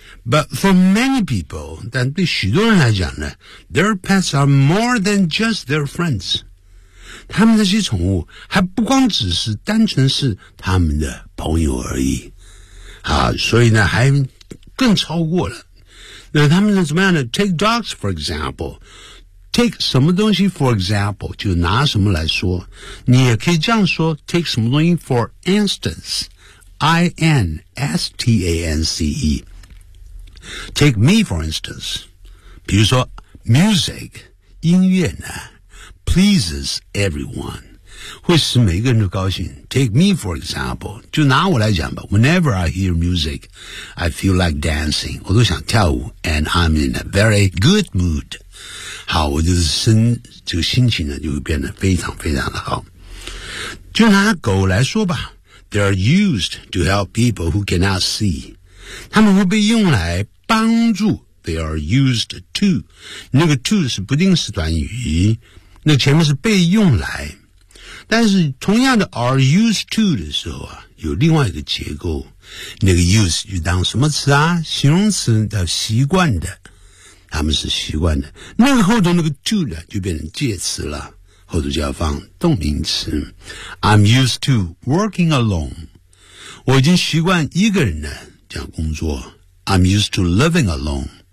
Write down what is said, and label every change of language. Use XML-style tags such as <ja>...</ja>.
<en>But for many people,</en> <zh>但对许多人来讲呢</zh> <en>their pets are more than just their friends.</en> <zh>他们这些宠物还不光只是单纯是他们的朋友而已。好，所以呢还更超过了。那他们是怎么样呢 ?</zh> <en>Take dogs, for example. Take</en> <zh>什么东西</zh> <en>for example,</en> <zh>就拿什么来说。你也可以这样说 ,</zh> <en>take</en> <zh>什么东西</zh> <en>for instance, I-N-S-T-A-N-C-E. Take me, for instance.</en> <zh>比如说 music, 音乐呢</zh> <en>pleases everyone.</en> <zh>会使每个人都高兴。</zh> <en>Take me, for example.</en> <zh>就拿我来讲吧。</zh> <en>Whenever I hear music, I feel like dancing.</en> <zh>我都想跳舞</zh> <en>and I'm in a very good mood.</en> <zh>好，我就是这个心情呢就会变得非常非常的好。就拿狗来说吧。</zh> <en>They are used to help people who cannot see.</en> <zh>他们会被用来帮助</zh> <en>They are used to</en> <zh>那个 to 是不定式短语那前面是被用来但是同样的</zh> <en>are used to</en> <zh>的时候啊，有另外一个结构那个 use 就当什么词啊形容词叫习惯的他们是习惯的那个后头那个 to 呢就变成介词了后头就要放动名词</zh> <en>I'm used to working alone</en> <zh>我已经习惯一个人了这样工作</zh> <en>I'm used to living alone</en>